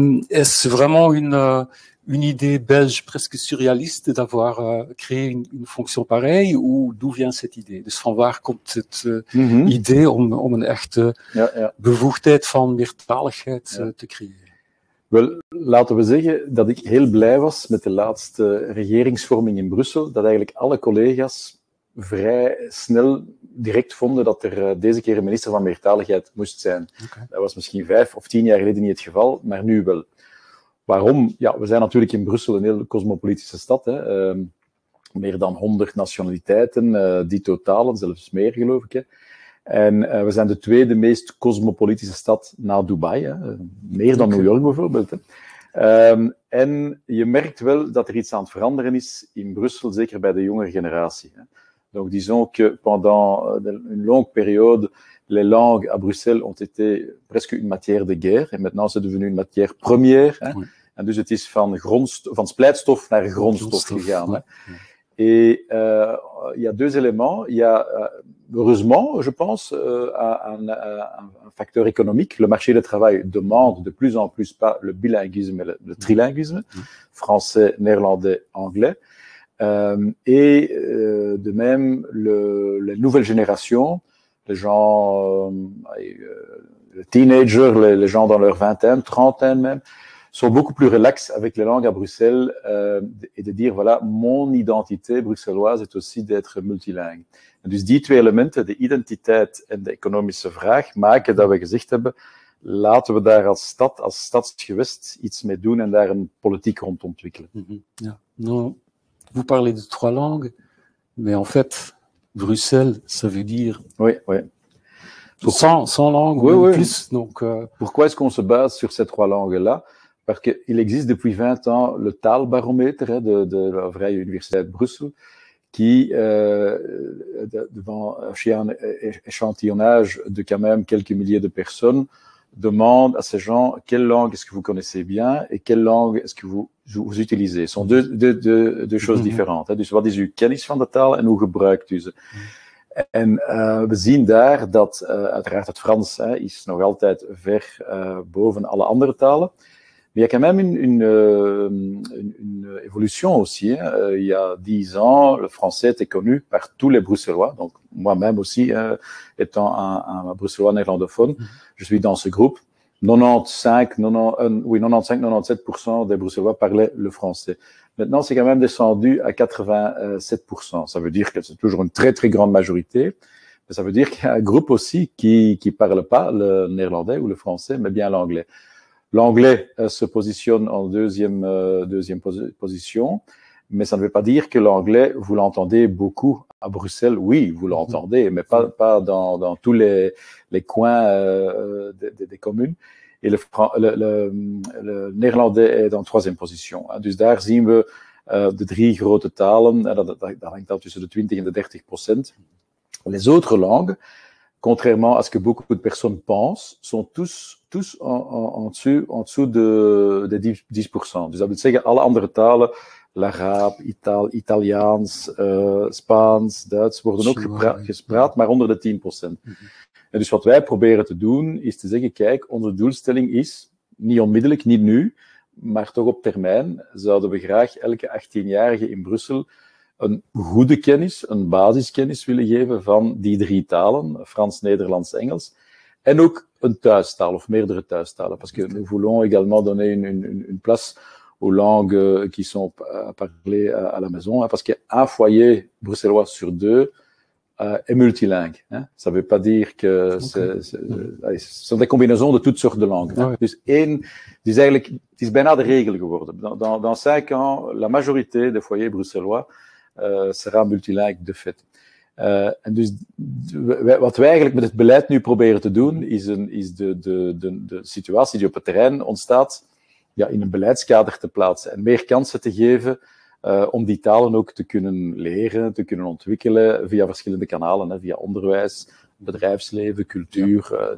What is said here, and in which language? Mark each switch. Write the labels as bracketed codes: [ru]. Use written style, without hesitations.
[fr] Est-ce vraiment une idée belge presque surréaliste d'avoir créé une fonction pareille, ou d'où vient cette idee? [nl] Dus van waar komt het idee om een echte bevoegdheid van meertaligheid te creëren? Wel, laten we zeggen dat ik heel blij was met de laatste regeringsvorming in Brussel, dat eigenlijk alle collega's vrij snel direct vonden dat er deze keer een minister van meertaligheid moest zijn. Okay. Dat was misschien 5 of 10 jaar geleden niet het geval, maar nu wel. Waarom? Ja, we zijn natuurlijk in Brussel een heel cosmopolitische stad. Hè. Meer dan 100 nationaliteiten, die totalen, zelfs meer geloof ik. Hè. En we zijn de tweede meest cosmopolitische stad na Dubai. Hè. Meer dan New York bijvoorbeeld. Hè. En je merkt wel dat er iets aan het veranderen is in Brussel, zeker bij de jongere generatie. Hè. [fr] Donc disons que pendant une longue période, les langues à Bruxelles ont été presque une matière de guerre. En maintenant, c'est devenu une matière première. Hè. Oui. [nl] En dus het is van splijtstof naar grondstof gegaan. Hè. [fr] Et il y a deux éléments. Il y a, heureusement, je pense, un facteur économique. Le marché du travail demande de plus en plus pas le bilinguisme, mais le trilinguisme, français, néerlandais, anglais. Et de même, les nouvelles générations, les gens, les teenagers, les gens dans leur vingtaine, trentaine même, sont beaucoup plus relax avec les langues à Bruxelles et de dire, voilà, mon identité bruxelloise est aussi d'être multilingue. [nl] En dus die twee elementen, de identiteit en de economische vraag, maken dat we gezegd hebben, laten we daar als stad, als stadsgewest iets mee doen en daar een politiek rond ontwikkelen. Ja. [fr] Nou, vous parlez de 3 langues, mais en fait, Bruxelles, ça veut dire... Oui, oui. 100 langues ou plus. Donc, Pourquoi est-ce qu'on se base sur ces 3 langues-là? Parce qu'il existe depuis 20 ans le taalbaromètre de la Vrije Universiteit Bruxelles qui, devant un échantillonnage de quand même quelques milliers de personnes, demande à ces gens quelle langue est-ce que vous connaissez bien et quelle langue est-ce que vous utilisez. Ce sont deux choses différentes. [nl] Hè. Dus wat is uw kennis van de taal en hoe gebruikt u ze? En we zien daar dat uiteraard het Frans is nog altijd ver boven alle andere talen. [fr] Mais il y a quand même une évolution aussi. Hein. Il y a 10 ans, le français était connu par tous les Bruxellois. Donc moi-même aussi, étant un Bruxellois néerlandophone, je suis dans ce groupe. 95-97% des Bruxellois parlaient le français. Maintenant, c'est quand même descendu à 87%. Ça veut dire que c'est toujours une très très grande majorité. Mais ça veut dire qu'il y a un groupe aussi qui parle pas le néerlandais ou le français, mais bien l'anglais. L'anglais se positionne en deuxième position, mais ça ne veut pas dire que l'anglais, vous l'entendez beaucoup à Bruxelles, oui, vous l'entendez, mais pas dans tous les coins des communes. Et le néerlandais est en troisième position. [nl] Dus daar zien we de 3 grote talen, dat hangt dan tussen de 20 en de 30%. [fr] Les autres langues, contrairement à ce que beaucoup de personnes pensent, sont tous en dessous de 10%. [nl] Dus dat wil zeggen, alle andere talen, l'Arabe, Italiaans, Spaans, Duits, worden ook gespraat, maar onder de 10%. En dus wat wij proberen te doen, is te zeggen, kijk, onze doelstelling is, niet onmiddellijk, niet nu, maar toch op termijn, zouden we graag elke 18-jarige in Brussel een goede kennis, een basiskennis willen geven van die 3 talen, Frans, Nederlands, Engels, en ook een thuistaal of meerdere thuistalen, [fr] parce que nous voulons également donner une place aux langues qui sont parlées à la maison, parce qu'un foyer bruxellois sur 2 est multilingue. Ça ne veut pas dire que ce sont des combinaisons de toutes sortes de langues. [nl] Dus eigenlijk, het is bijna de regel geworden. [fr] Dans 5 ans, la majorité des foyers bruxellois sera multilingue de fait. [nl] En dus wat wij eigenlijk met het beleid nu proberen te doen, is de situatie die op het terrein ontstaat, in een beleidskader te plaatsen en meer kansen te geven om die talen ook te kunnen leren, te kunnen ontwikkelen via verschillende kanalen, via onderwijs, bedrijfsleven, cultuur.